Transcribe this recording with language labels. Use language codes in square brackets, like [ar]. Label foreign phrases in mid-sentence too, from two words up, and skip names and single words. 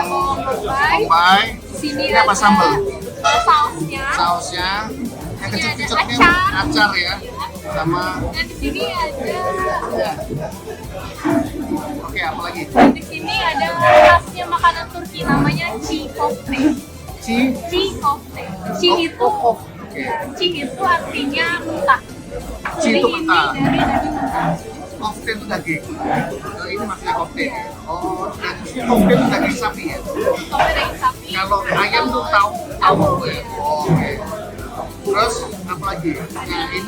[id] bombay. bombay. Di sini Ini apa ada sambal? sausnya. Sausnya. Yang Ini kecil-kecil ada ini acar. acar ya. Sama Dan di sini ada ya. Oke, apa lagi? di sini ada khasnya makanan Turki namanya çiğ köfte. Çiğ köfte. Çiğ itu Oke. çiğ itu artinya mentah. Çiğ Jadi itu ini mentah. dari daging mentah. Kofte itu daging. Nah, ini maksudnya kofte. Oh, kofte itu daging sapi ya. Kofte daging sapi. Kalau ayam tuh tahu ya. Oke. Terus apa lagi? Nah, ini